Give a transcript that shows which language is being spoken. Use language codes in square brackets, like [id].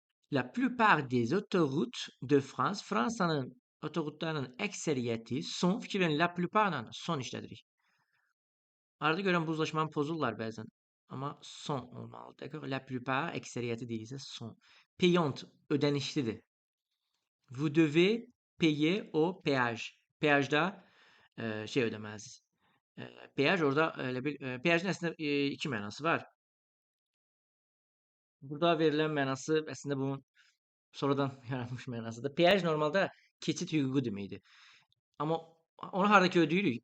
[fr] La plupart des autoroutes de France, [az] Fransanın otoqutlarının əksəriyyəti son fikir verin, la plupart son işlədirik. Arada görən bu uzlaşmanı pozurlar bəzən. Amma son olmalı. [fr] D'accord? [az] La plupart əksəriyyəti deyilsə son. Payant ödənişlidir. [fr] Vous devez payer au péage. [az] Péajda şey ödəməlisiniz. Péaj orada elə bir péajın əslində iki mənası var. Burada verilən mənası əslində bunun sonradan yaranmış mənasıdır. Péaj normalda keçid hüququ deməkdir. Amma onu hardakı ödəyirik?